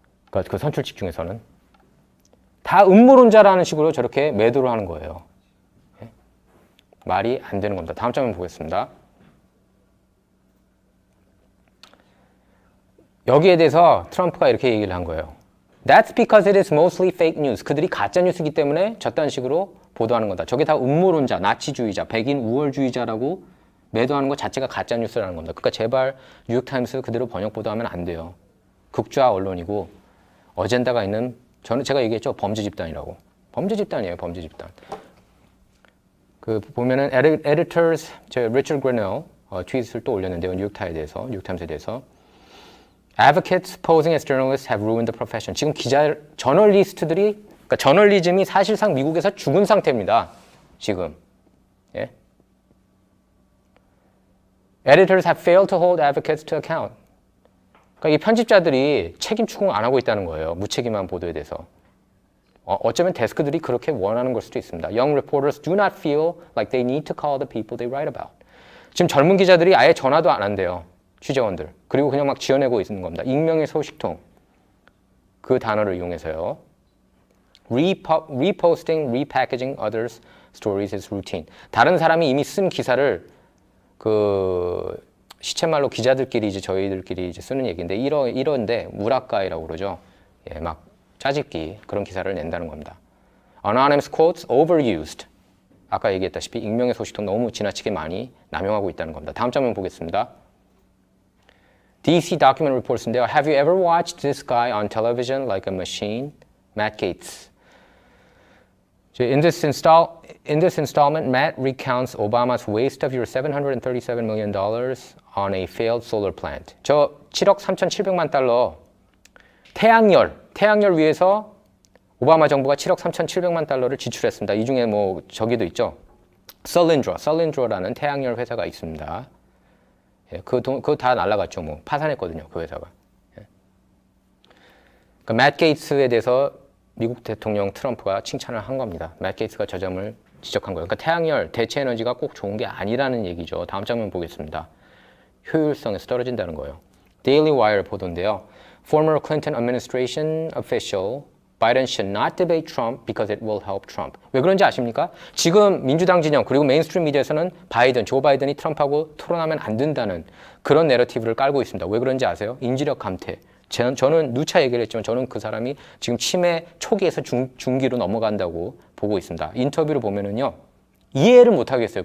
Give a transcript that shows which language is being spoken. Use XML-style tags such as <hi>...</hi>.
<ko>그러니까 그 선출직 중에서는 다 음모론자라는 식으로 저렇게 매도를 하는 거예요. 예? 말이 안 되는 겁니다. 다음 장면 보겠습니다. 여기에 대해서 트럼프가 이렇게 얘기를 한 거예요.</ko> <en>That's because it is mostly fake news.</en> <ko>그들이 가짜 뉴스이기 때문에 저딴 식으로 보도하는 거다. 저게 다 음모론자, 나치주의자, 백인 우월주의자라고 매도하는 것 자체가 가짜 뉴스라는 겁니다. 그러니까 제발 뉴욕타임스 그대로 번역 보도하면 안 돼요. 극좌 언론이고 어젠다가 있는 제가 얘기했죠. 범죄 집단이라고. 범죄 집단이에요. 범죄 집단. 그 보면은 editors 리처드 그레넬 트윗을 또 올렸는데요. 뉴욕타임스에 대해서.</ko> <en>Advocates posing as journalists have ruined the profession.</en> <ko>지금 저널리스트들이 그러니까 저널리즘이 사실상 미국에서 죽은 상태입니다. 지금. 예?</ko> <en>Editors have failed to hold advocates to account.</en> <ko>그러니까 이 편집자들이 책임 추궁 안 하고 있다는 거예요. 무책임한 보도에 대해서. 어쩌면 데스크들이 그렇게 원하는 걸 수도 있습니다.</ko> <en>Young reporters do not feel like they need to call the people they write about.</en> <ko>지금 젊은 기자들이 아예 전화도 안 한대요. 취재원들. 그리고 그냥 막 지어내고 있는 겁니다. 익명의 소식통. 그 단어를 이용해서요.</ko> <en>Reposting, repackaging others' stories is routine.</en> <ko>다른 사람이 이미 쓴 기사를 그 시쳇말로 기자들끼리 이제 저희들끼리 이제 쓰는 얘기인데 이런데 무라카이라고 그러죠. 예, 막 짜집기 그런 기사를 낸다는 겁니다.</ko> <en>Anonymous quotes overused.</en> <ko>아까 얘기했다시피 익명의 소식통 너무 지나치게 많이 남용하고 있다는 겁니다. 다음 장면 보겠습니다.</ko> <en>DC Document Reports인데요. Have you ever watched this guy on television like a machine? Matt Gaetz. In this installment, Matt recounts Obama's waste of your $737 million on a failed solar plant.</en> <ko>저 7억 3,700만 달러 태양열 위해서 오바마 정부가 7억 3,700만 달러를 지출했습니다. 이 중에 뭐 저기도 있죠. 설린드로라는 태양열 회사가 있습니다. 예, 그거 다 날라갔죠. 뭐 파산했거든요. 그 회사가. 예. 그러니까 맷 게이츠에 대해서 미국 대통령 트럼프가 칭찬을 한 겁니다. 맷 게이츠가 저 점을 지적한 거예요. 그러니까 태양열, 대체 에너지가 꼭 좋은 게 아니라는 얘기죠. 다음 장면 보겠습니다. 효율성에서 떨어진다는 거예요.</ko> <en>Daily Wire</en> <ko>보도인데요.</ko> <en>Former Clinton administration official Biden should not debate Trump because it will help Trump.</en> <ko>왜 그런지 아십니까? 지금 민주당 진영 그리고 메인스트림 미디어에서는 조 바이든이 트럼프하고 토론하면 안 된다는 그런 내러티브를 깔고 있습니다. 왜 그런지 아세요? 인지력 감퇴. 저는 누차 얘기를 했지만 저는 그 사람이 지금 치매 초기에서 중기로 넘어간다고 보고 있습니다. 인터뷰를 보면은요. 이해를 못 하겠어요.</ko>